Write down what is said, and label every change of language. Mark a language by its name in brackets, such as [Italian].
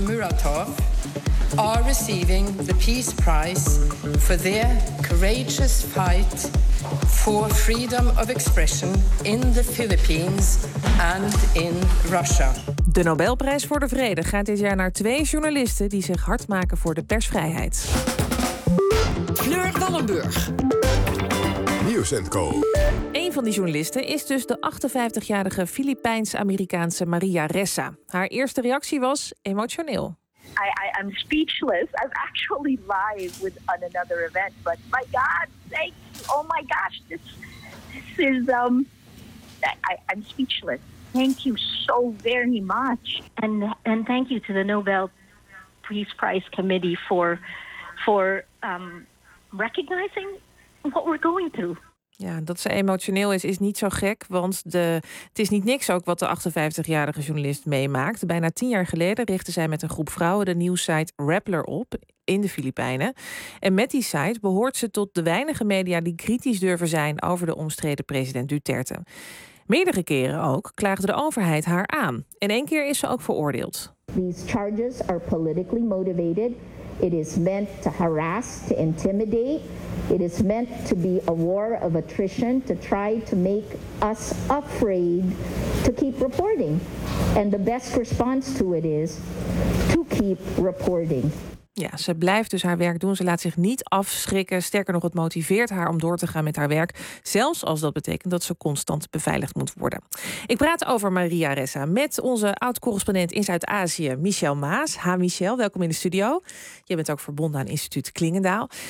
[English] Muratov are receiving the Peace Prize for their courageous fight for freedom of expression in the Philippines and in Russia. [Dutch] De Nobelprijs voor de Vrede gaat dit jaar naar twee journalisten die zich hard maken voor de persvrijheid. Fleur Wallenburg. Nieuws & Co. Een van die journalisten is dus de 58-jarige Filipijns-Amerikaanse Maria Ressa. Haar eerste reactie was emotioneel. [English] I'm speechless. I'm actually live with on another event, but my God, thank you. Oh my gosh, this is. I'm speechless. Thank you so very much. And thank you to the Nobel Peace Prize Committee for recognizing what we're going through. [Dutch] Ja, dat ze emotioneel is, is niet zo gek. Want het is niet niks ook wat de 58-jarige journalist meemaakt. Bijna 10 jaar geleden richtte zij met een groep vrouwen de nieuwssite Rappler op in de Filipijnen. En met die site behoort ze tot de weinige media die kritisch durven zijn over de omstreden president Duterte. Meerdere keren ook klaagde de overheid haar aan. En 1 keer is ze ook veroordeeld. [English] These charges are politically motivated. It is meant to harass, to intimidate. It is meant to be a war of attrition to try to make us afraid to keep reporting. And the best response to it is to keep reporting. [Dutch] Ja, ze blijft dus haar werk doen. Ze laat zich niet afschrikken. Sterker nog, het motiveert haar om door te gaan met haar werk. Zelfs als dat betekent dat ze constant beveiligd moet worden. Ik praat over Maria Ressa met onze oud-correspondent in Zuid-Azië, Michel Maas. Ha, Michel, welkom in de studio. Je bent ook verbonden aan Instituut Klingendaal.